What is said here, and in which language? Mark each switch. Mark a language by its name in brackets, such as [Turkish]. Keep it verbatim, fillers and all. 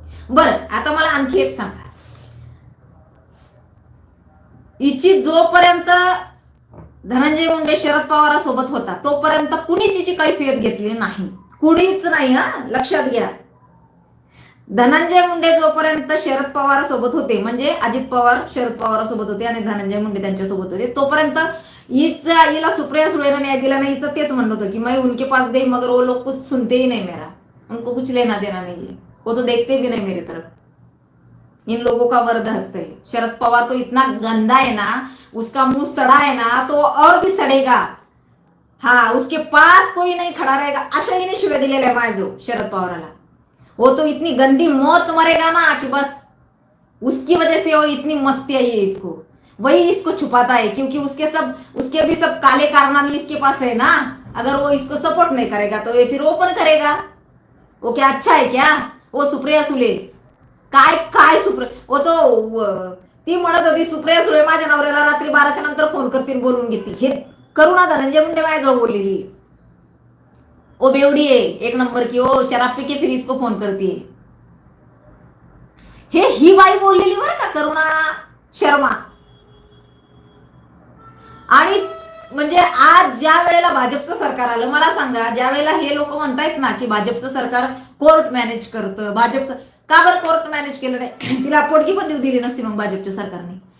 [Marathi] बरं आता मला आणखी एक सांगा, हिची जोपर्यंत धनंजय मुंडे शरद पवारासोबत होता तोपर्यंत कुणीच हिची कैफियत घेतली नाही, कुणीच नाही हा, लक्षात घ्या. धनंजय मुंडे जोपर्यंत शरद पवारासोबत होते, म्हणजे अजित पवार शरद पवारासोबत होते आणि धनंजय मुंडे त्यांच्यासोबत होते, तोपर्यंत हिचा हिला सुप्रिया सुळेनं न्याय दिला नाही. हिचं तेच म्हणणं होतं की [Hindi] मैं उनके पास गई मगर वो लोग कुछ सुनते ही नहीं, मेरा उनको कुछ लेना देना नहीं है, वो तो देखते भी नहीं मेरी तरफ, इन लोगों का वर्द हस्त है. शरद पवार तो इतना गंदा है ना, उसका मुंह सड़ा है ना, तो वो और भी सड़ेगा. हाँ, उसके पास कोई नहीं खड़ा रहेगा, [Marathi] अशा ही शिव्या दिलेल्या आहे माझो शरद पवाराला. [Hindi] वो तो इतनी गंदी मौत मरेगा ना कि बस उसकी वजह से वो इतनी मस्ती आई है इसको, वही इसको छुपाता है क्योंकि उसके सब उसके भी सब काले कारनामे इसके पास है ना. अगर वो इसको सपोर्ट नहीं करेगा तो ये फिर ओपन करेगा. वो क्या अच्छा है क्या वो सुप्रिया सुले, [Marathi] काय काय सुप्रिया, [Hindi] वो तो व- [Marathi] ती म्हणत होती सुप्रिया सुळे माझ्या नवऱ्याला रात्री बाराच्या नंतर फोन करतील बोलून घेतील. हे करुणा धनंजय मुंडे माझ्याजवळ बोललेली आहे. [Hindi] ओ बेवडी है एक नंबर की, ओ शराब पी के फिर इसको फोन करती है. [Marathi] हे ही बाई बोललेली बरं का, करुणा शर्मा. आणि म्हणजे आज ज्या वेळेला भाजपचं सरकार आलं, मला सांगा ज्या वेळेला हे लोक म्हणतायत ना की भाजपचं सरकार कोर्ट मॅनेज करतं, भाजपचं का बरं कोर्ट मॅनेज केलं नाही तिला पोटकी पण देऊ दिली नसती मग भाजपच्या सरकारने.